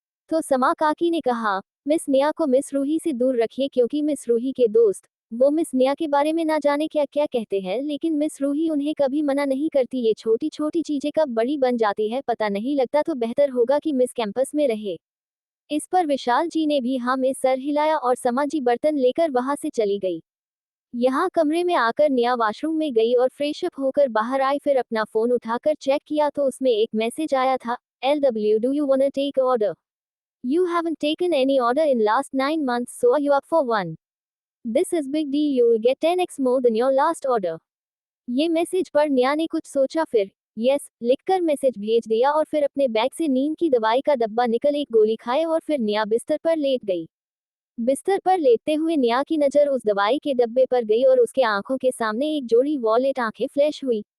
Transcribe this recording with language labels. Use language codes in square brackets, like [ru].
[hi] तो समा काकी ने कहा, मिस नेहा को मिस रूही से दूर रखिए, क्योंकि मिस रूही के दोस्त वो मिस नेहा के बारे में ना जाने क्या क्या कहते हैं, लेकिन मिस रूही उन्हें कभी मना नहीं करती। ये छोटी छोटी चीजें कब बड़ी बन जाती है पता नहीं लगता, तो बेहतर होगा कि मिस कैंपस में रहे। इस पर विशाल जी ने भी हाँ में सर हिलाया और समा जी बर्तन लेकर वहां से चली गई। यहाँ कमरे में आकर नेहा वॉशरूम में गई और फ्रेश अप होकर बाहर आई, फिर अपना फोन उठाकर चेक किया तो उसमें एक मैसेज आया था, [en] LW do you wanna take order? You haven't taken any order in last 9 months, so are you up for one? This is big deal, you will get 10x more than your last order. [hi] ये message पर नेहा ने कुछ सोचा, फिर yes लिखकर message भेज दिया और फिर अपने बैग से नींद की दवाई का डब्बा निकल एक गोली खाए और फिर नेहा बिस्तर पर लेट गई। बिस्तर पर लेटते हुए नेहा की नजर उस दवाई के डब्बे पर गई और उसके आंखों के सामने एक जोड़ी वॉलेट आंखें फ्लैश हुई।